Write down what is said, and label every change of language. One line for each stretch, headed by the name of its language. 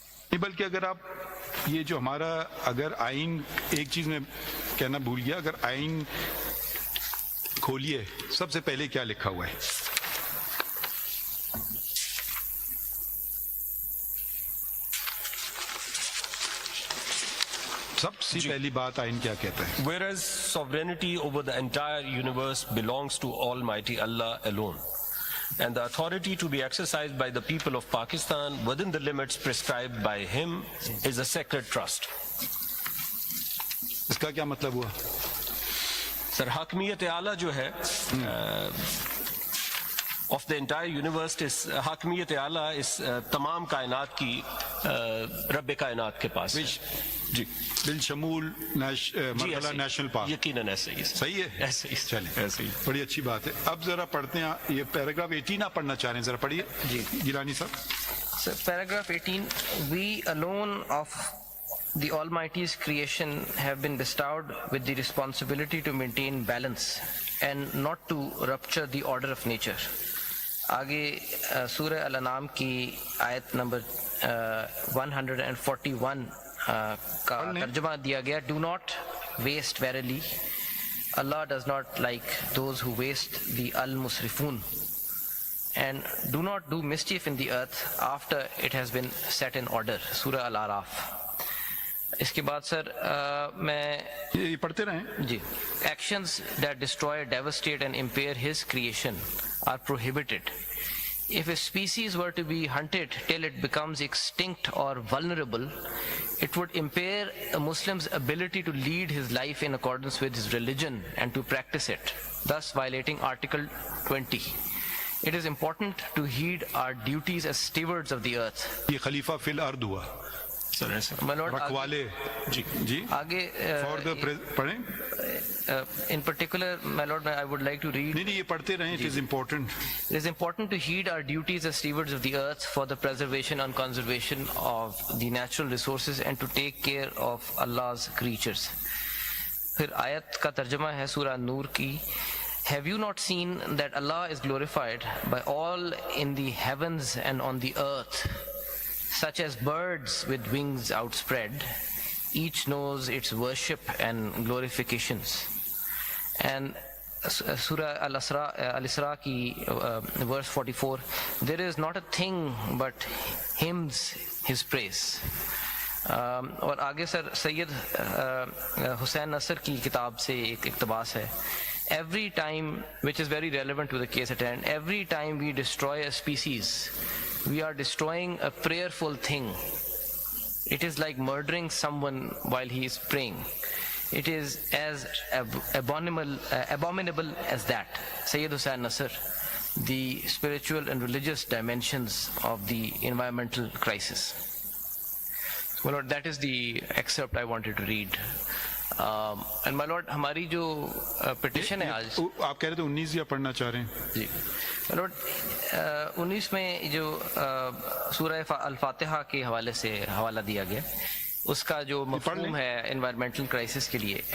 Urdu: نہیں، بلکہ اگر آپ یہ جو ہمارا اگر آئین، ایک چیز میں کہنا بھول گیا، اگر آئین کھولیے سب سے پہلے کیا لکھا ہوا ہے؟ سب سے پہلی بات آئین کیا کہتا ہے؟
English: Whereas sovereignty over the entire universe belongs to Almighty Allah alone, and the authority to be exercised by the people of Pakistan within the limits prescribed by him is a sacred trust.
Urdu: اس کا کیا مطلب ہوا؟ سر حاکمیت اعلیٰ جو ہے
English: of the entire universe is
Urdu: حاکمیت اعلیٰ اس تمام کائنات کی رب کائنات کے پاس ہے۔ جی بالشمول مرحلہ نیشنل پارک۔ یقیناً ایسے ہی، صحیح ہے؟ ایسے ہی، چلیں، ایسے ہی۔ بڑی اچھی بات ہے۔ اب ذرا پڑھتے ہیں، یہ پیراگراف 18 آپ پڑھنا چاہ رہے ہیں، ذرا پڑھیے جی گیلانی صاحب۔ سر paragraph 18
English: We alone of the Almighty's creation have been bestowed with the responsibility to maintain balance and not to rupture the order of nature.
Urdu: آگے سورہ الانعام کی آیت نمبر 141 کا ترجمہ دیا گیا،
English: Do not waste verily, Allah does not like those who waste the al-musrifun, and do not do mischief in the earth after it has been set in order.
Urdu: سورہ العراف۔ اس کے بعد سر میں یہ پڑھتے رہیں
English: جی Actions that destroy, devastate and impair his creation are prohibited. If a species were to be hunted till it becomes extinct or vulnerable, it would impair a Muslim's ability to lead his life in accordance with his religion and to practice it, thus violating Article 20. It is important to heed our duties as stewards of the earth.
Urdu: یہ خلیفہ فی الارض ہوا, سر ایسا
English: My Lord,
Urdu: رکھوالے. جی جی آگے for the پڑھیں.
English: in particular, my Lord, I would like to read.
Urdu: نہیں یہ پڑھتے رہیں,
English: it is important. It is important to heed our duties as stewards of the earth for the preservation and conservation of the natural resources and to take care of Allah's creatures.
Urdu: پھر آیت کا ترجمہ ہے سورہ نور کی.
English: Have you not seen that Allah is glorified by all in the heavens and on the earth, such as birds with wings outspread? Each knows its worship and glorifications. And Surah Al-Isra ki verse 44, there is not a thing but hymns his praise.
Urdu: اور آگے سر سید حسین نصر کی کتاب سے ایک اقتباس ہے.
English: Every time, which is very relevant to the case at hand, every time we destroy a species, we are destroying a prayerful thing. It is like murdering someone while he is praying. It is as abominable as that. Sayyid Hussain Nasr, the spiritual and religious dimensions of the environmental crisis. My Lord, that is the excerpt I wanted to read. And my Lord,
Urdu: ہماری جو petition ہے آج, آپ کہہ رہے تھے 19 یا پڑھنا چاہ رہے ہیں؟ جی
English: my Lord,
Urdu: 19 میں جو سورہ الفاتحہ کے حوالے سے حوالہ دیا گیا, اس کا جو مفہوم ہے انوائرمنٹل کرائسس کے لیے.